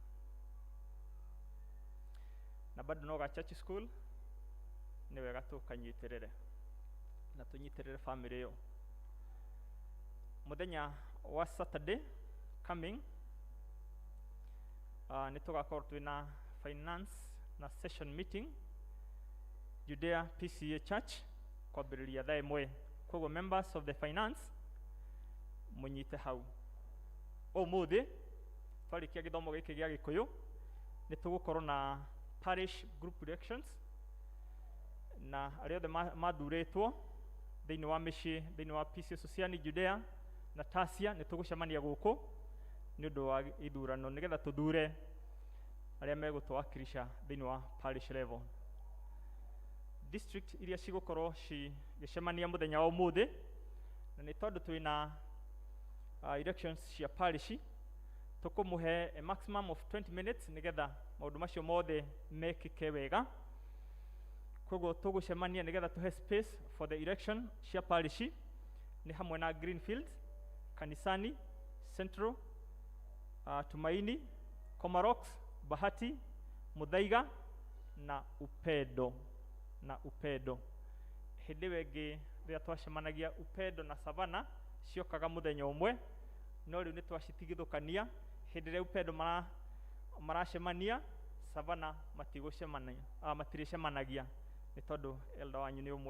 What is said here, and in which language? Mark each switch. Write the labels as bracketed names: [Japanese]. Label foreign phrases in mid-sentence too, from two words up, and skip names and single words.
[Kikuyu] na bado no ga [English] church school [Kikuyu] ni wega tukanyitirire na tunyitirire family yo muthenya wa [English] Saturday coming [Kikuyu] ni tugakorwo twina finance na [English] session meeting [Kikuyu] Judea P.C.E.A Church kwambiriria thaa imwe koguo [English] members of the finance [Kikuyu] munyite hau umuthi twarikia githomo giki gia Gikuyu ni tugukorwo na [English] parish group elections [Kikuyu] na aria othe mathuritwo thiini wa micii thiini wa P.C.E.A Sociani Judea na Tasia ni tugucemania guku ni undu wa ithurano nigetha tuthure aria megutwakilisha thiini wa [English] parish level. [Kikuyu] District iria cigukorwo cigicemania muthenya wa umuthi na ni tondu twina elections cia parish tukumuhe [English] a maximum of 20 minutes [Kikuyu] nigetha maundu macio mothe mekike wega koguo tugucemania nigetha tuhe [English] space for the election [Kikuyu] cia parish ni hamwe na Greenfield, Kanisani, Central, Tumaini, Komarox, Bahati, Muthaiga na Upedo hindi wengi ria twacemanagia Upedo na Savana ciokaga muthenya umwe no riu ni twacitigithukania hindi ria Upedo maracemania Savana matiricemanagia ni tondu elda wanyu ni umwe.